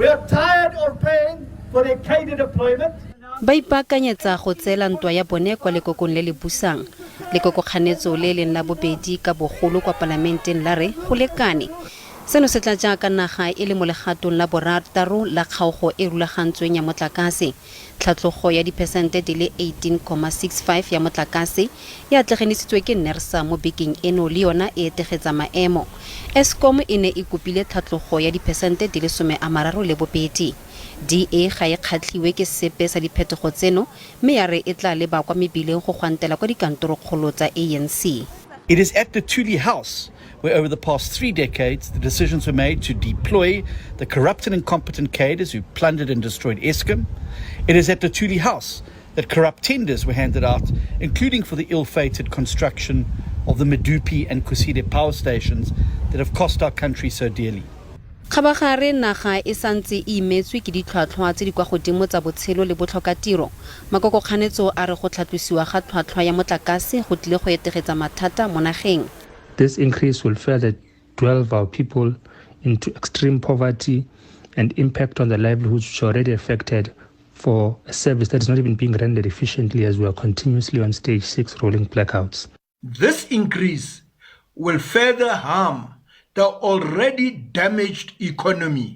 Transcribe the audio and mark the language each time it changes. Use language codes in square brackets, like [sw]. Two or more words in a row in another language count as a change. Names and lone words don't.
[en] are tired of paying for their cadre deployment. [tn] Ba ipakanyetsa go tsela ntwa ya bone kwa lekokong le le busang. Lekoko kganetso le leng la bobedi ka bogolo kwa parlamenteng la re go lekane. Seno se tla jaaka naga e le mo legatong la borataro la kgaogo e rulagantsweng ya motlakase. Tlhatlogo ya dipersente di le 18.65 ya motlakase e atleganisitswe ke NERSA mo bekeng eno le yona e etegetsa maemo. Eskom e ne e kopile tlhatlogo ya dipersente di le 32. DA ga e kgatlhiwe ke sepe sa diphetogo tseno mme ya re e tla leba kwa mebileng go gwantela kwa dikantorokgolo tsa ANC. [en] It is at the Lithuli House where over the past 3 decades the decisions were made to deploy the corrupt and incompetent cadres who plundered and destroyed Eskom. It is at the Lithuli House that corrupt tenders were handed out, including for the ill-fated construction of the Medupi and Kusile power stations that have cost our country so dearly. [tn] Kgabagare naga e santse e imetswe ke ditlhwatlhwa tse di kwa godimo tsa botshelo le botlhokatiro. Makoko kganetso a re go tlhatlosiwa ga tlhwatlhwa ya motlakase go tlile go etegetsa mathata mo nageng. [en] This increase will further delve our people into extreme poverty and impact on the livelihoods which are already affected for a service that is not even being rendered efficiently as we are continuously on stage 6 rolling blackouts. This increase will further harm the already damaged economy.